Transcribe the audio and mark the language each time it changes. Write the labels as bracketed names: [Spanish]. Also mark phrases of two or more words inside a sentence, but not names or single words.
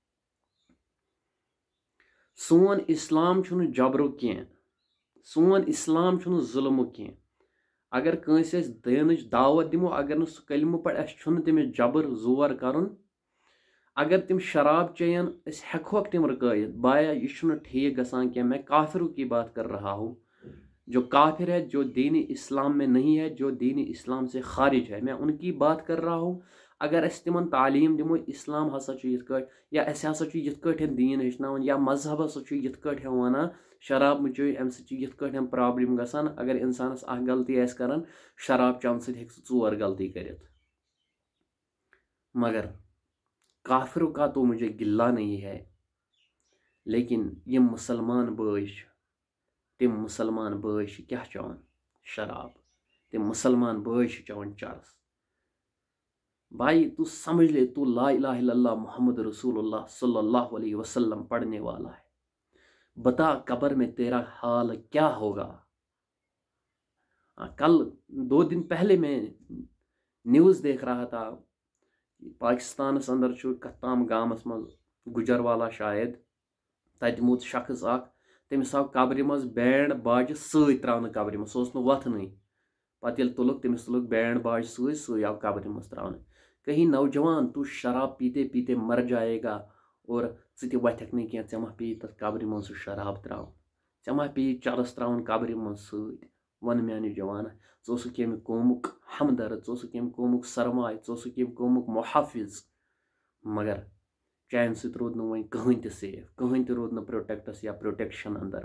[Kashmiri] سون اسلام چھُنہٕ جبرُک کینٛہہ، سون اسلام چھُنہٕ ظُلمُک کینٛہہ. اگر کٲنٛسہِ أسۍ دینٕچ دعوت دِمو، اگر نہٕ سُہ کلمہٕ پڑِ، اسہِ چھُنہٕ تٔمِس جبر زور کرُن. اگر تِم شراب چیٚین أسۍ ہٮ۪کہوکھ تِم رُکٲیِتھ. بایا یہِ چھُنہٕ ٹھیٖک گژھان کینٛہہ. [Urdu] میں کافروں کی بات کر رہا ہوں. جو کافر ہے، جو دین اسلام میں نہیں ہے، جو دین اسلام سے خارج ہے، میں ان کی بات کر رہا ہوں. [Kashmiri] اگر أسۍ تِمن تعلیٖم دِمو اسلام ہسا چھُ یِتھ کٲٹھۍ، یا أسۍ ہسا چھُ یِتھ کٲٹھۍ دیٖن ہیٚچھناوان، یا مذہب ہسا چھُ یِتھ کٲٹھۍ ونان شراب مہٕ چیٚیِو، امہِ سۭتۍ چھِ یِتھ کٲٹھۍ پرابلم گژھان. اگر انسانس اکھ غلطی آسہِ کران، شراب چٮ۪نہٕ سۭتۍ ہیٚکہِ سُہ 4 غلطی کٔرِتھ. [Urdu] مگر کافروں کا تو مجھے گلہ نہیں ہے، لیکن [Kashmiri] یِم مسلمان بٲے چھِ، تِم مسلمان بٲے چھِ کیاہ چٮ۪وان؟ شراب. تِم مسلمان بٲے چھِ چٮ۪وان چرس. [Urdu] بھائی تو سمجھ لے، تو [Arabic] لا الہ الا اللہ محمد رسول اللہ صلی اللہ علیہ وسلم [Urdu] پڑھنے والا ہے. بتا قبر میں تیرا حال کیا ہوگا. کل 2 دن پہلے میں نیوز دیکھ رہا تھا. [Kashmiri] پاکستانس اندر چھُ کتام گامس منٛز گُجروالا شاید، تتہِ موٗد شخص اکھ. تٔمِس آو قبرِ منٛز بینڈ باجہِ سۭتۍ تراونہٕ قبرِ منٛز، سُہ اوس نہٕ وۄتھنٕے. پتہٕ ییٚلہِ تُلُکھ تٔمِس تُلُکھ بینڈ باجہِ سۭتۍ آو قبرِ منٛز تراونہٕ. [Urdu] کہیں نوجوان تو شراب پیتے پیتے مر جائے گا اور [Kashmiri] ژٕ تہِ وۄتھکھ نہٕ کینٛہہ. ژےٚ ما پیٚیہِ تتھ قبرِ منٛز سُہ شراب تراوُن، ژےٚ ما پیٚیہِ چرس تراوُن قبرِ منٛز سۭتۍ. ون میانہِ جوانا، ژٕ اوسُکھ ییٚمہِ قومُک ہمدرد، ژٕ اوسُکھ ییٚمہِ قومُک سرمایہِ، ژٕ اوسُکھ ییٚمہِ قومُک محافظ. مگر چانہِ سۭتۍ روٗد نہٕ وۄنۍ کٕہٕنۍ تہِ سیف، کٕہٕنۍ تہِ روٗد نہٕ پروٹیکٹس یا پروٹیکشن اندر.